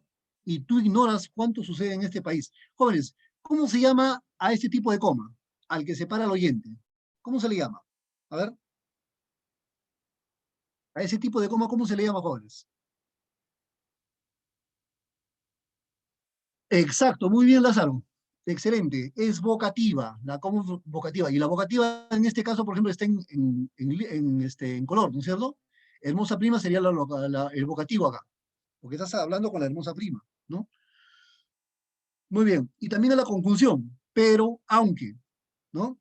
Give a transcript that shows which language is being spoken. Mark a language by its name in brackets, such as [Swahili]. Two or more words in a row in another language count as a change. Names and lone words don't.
[Spanish] Y tú ignoras cuánto sucede en este país. Jóvenes, ¿cómo se llama a este tipo de coma? Al que separa al oyente. ¿Cómo se le llama? A ver, a ese tipo de coma, ¿cómo se le llama, jóvenes? Exacto, muy bien, Lázaro. Excelente, es vocativa, la coma vocativa. Y la vocativa en este caso, por ejemplo, está en color, ¿no es cierto? Hermosa prima sería el vocativo acá, porque estás hablando con la hermosa prima, ¿no? Muy bien. Y también a la conjunción, pero, aunque, ¿no?